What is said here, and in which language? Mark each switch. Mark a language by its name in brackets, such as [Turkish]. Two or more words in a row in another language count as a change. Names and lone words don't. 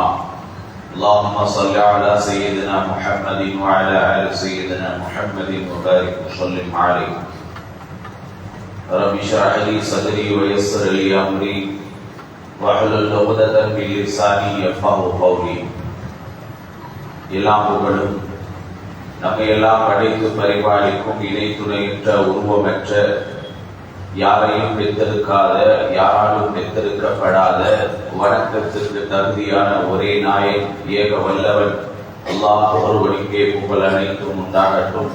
[Arabic] اللهم صل على سيدنا محمد وعلى آل سيدنا محمد وبارك وسلم عليه. رب اشرح لي صدري ويسر لي أمري واحلل عقدة من لساني يفقهوا قولي. [Tamil] எல்லாம் புகழும் நம்மை எல்லாம் படைத்து பரிபாலிக்கும் இணை துணையற்ற உருவமற்ற யாரையும் பெற்றெடுக்காத யாராலும் பெற்றெடுக்கப்படாத வணக்கத்திற்கு தகுதியான ஒரே நாயன் ஏக வல்லவன் அல்லாஹ் ஒருவனுக்கே புகழ் அனைத்தும் உண்டாகட்டும்.